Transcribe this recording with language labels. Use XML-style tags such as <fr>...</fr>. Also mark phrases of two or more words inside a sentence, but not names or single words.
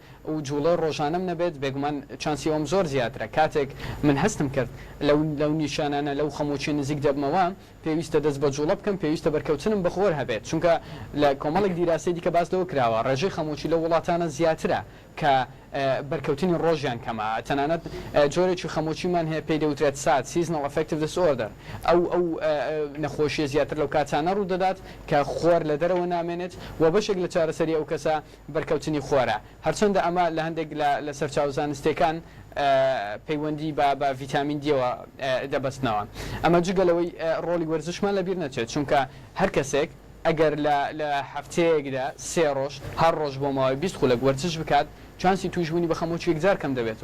<ckb>و جوڵە ڕۆژانم نەبێت بێگومان چانسی ئەوم زۆر زیاترە کاتێک من هەستم کرد لەو نیشانانە لەو خەمۆچی نزیک دەبمەوە پێویستە دەست بە جوڵە بکەم پێویستە بەرکەوتنم بەخۆر هەبێت چونکە لە کۆمەڵێک دیراسی دیکە باس لەوە کراوە ڕێژەی خەمۆچی لە وڵاتانە زیاترە کە بەرکەوتنی ڕۆژیان کەمە تەنانەت جۆرێکی خەمۆچیمان هەیە پێی دەوترێت سات</ckb> <en>seasonal affective disorder</en> <ckb>ئەو نەخۆشیە زیاتر لەو کاتانە ڕوو دەدات کە خۆر لە دەرەوە نامێنێت و بەشێک لە چارەسەری ئەو کەسە بەرکەوتنی خۆرە هەرچەندە ئەمە لە هەندێک لە سەرچاو زانستیەکان پەیوەندی بە ڤیتامین دیەوە دەبەستنەوە ئەمە جگەلەوەی ڕۆلی وەرزشمان لەبیر نەچێت چونکە هەر کەسێک ئەگەر لە هەفتەیەکدا 3 ڕۆژ هەر ڕۆژ بۆ ماوەی 20 خولەک وەرزش بکات چانسی توشبوونی بە خەمۆچی یەکجار کەم دەبێتەوە</ckb>